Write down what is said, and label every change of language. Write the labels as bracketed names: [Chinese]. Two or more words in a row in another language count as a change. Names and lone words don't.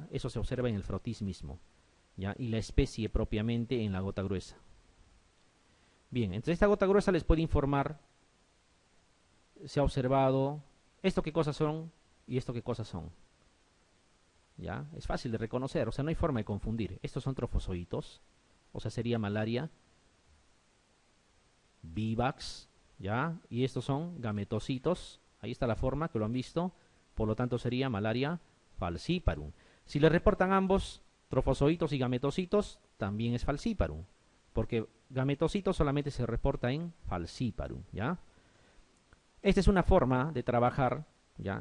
[Spanish] Eso se observa en el frotis mismo, ¿ya? Y la especie propiamente en la gota gruesa. Bien, entre esta gota gruesa les puede informar, se ha observado esto qué cosas son y esto qué cosas son, ¿ya? Es fácil de reconocer, o sea, no hay forma de confundir. Estos son trofozoitos, o sea, sería malaria, vivax, ¿ya? Y estos son gametocitos, ahí está la forma, que lo han visto, por lo tanto sería malaria falciparum. Si le reportan ambos, trofozoitos y gametocitos, también es falciparum, porque gametocitos solamente se reporta en falciparum, ¿ya? Esta es una forma de trabajar, ¿ya?